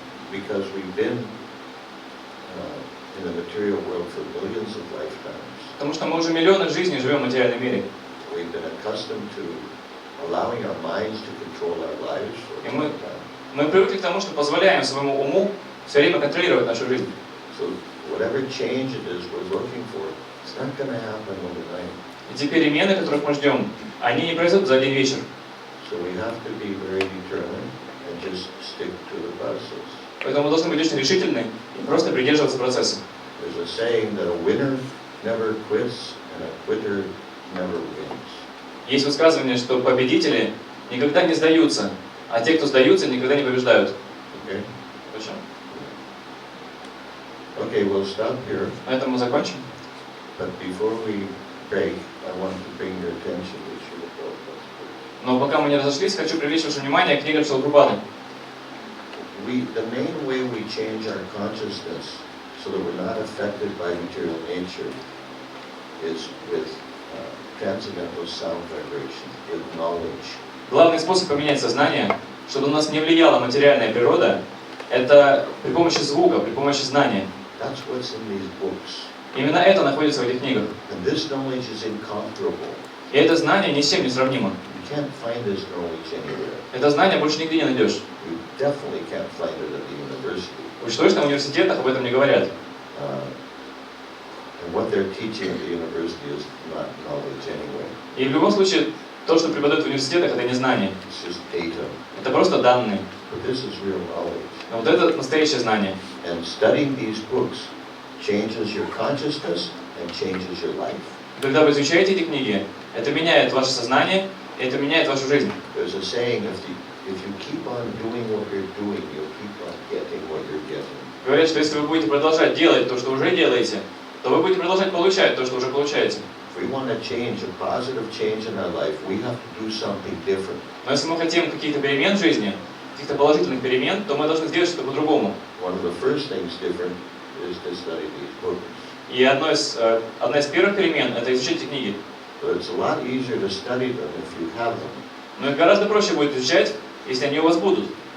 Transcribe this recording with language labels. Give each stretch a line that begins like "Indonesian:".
English: Because we've been in the material world for millions of lifetimes.
Russian: Потому что мы уже миллионы жизней живем в материальном мире.
English: We've been accustomed to allowing our minds to control our lives for a long time.
Russian: Мы привыкли к тому, что позволяем своему уму все время контролировать нашу жизнь.
English: So whatever change it is we're looking for, it's not going to happen overnight.
Russian: И те перемены, которых мы ждем, они не произойдут за один вечер.
English: So we have to be very determined and just stick to the process.
Russian: Поэтому мы должны быть очень решительны и просто придерживаться процесса.
English: There's a saying that a winner never quits and a quitter never wins.
Russian: Есть высказывание, что победители никогда не сдаются, а те, кто сдаются, никогда не побеждают.
English: Okay?
Russian: Почему?
English: Okay, we'll stop here.
Russian: На этом мы закончим.
English: But before we break, I want to bring your attention to Srila Prabhupada's books.
Russian: Но пока мы не разошлись, хочу привлечь ваше внимание к книгам Шрилы Прабхупады.
English: The main way we change our consciousness so that we're not affected by material nature is with transcendental sound vibration, with knowledge.
Russian: Главный способ поменять сознание, чтобы на нас не влияла материальная природа, это при помощи звука, при помощи знания.
English: That's what's in these books.
Russian: Именно это находится в этих книгах.
English: And this knowledge is incomparable.
Russian: И это знание ни с чем не сравнимо.
English: You can't find this knowledge anywhere.
Russian: Это знание больше нигде не найдешь.
English: You definitely can't find it at the university.
Russian: Уж точно в университетах об этом не говорят.
English: And what they're teaching at the university is not knowledge anyway.
Russian: И в любом случае, то, что преподают в университетах, это не знание.
English: It's just data.
Russian: Это просто данные.
English: But this is real knowledge.
Russian: Но вот это настоящее знание.
English: And studying these books changes your consciousness and changes your life.
Russian: Когда вы изучаете эти книги, это меняет ваше сознание, и это меняет вашу жизнь.
English: There's a saying, if you keep on doing what you're doing, you'll keep on getting what you're getting.
Russian: Говорят, что если вы будете продолжать делать то, что уже делаете, то вы будете продолжать получать то, что уже получаете.
English: If we want to change, a positive change in our life, we have to do something different.
Russian: Но если мы хотим каких-то перемен в жизни, каких-то положительных перемен, то мы должны сделать что-то по-другому.
English: One of the first things different is to study these books.
Russian: И одна из первых перемен – это изучить эти книги.
English: But it's a lot easier to study them if you have them.
Russian: Но их гораздо проще будет изучать, если они у вас будут.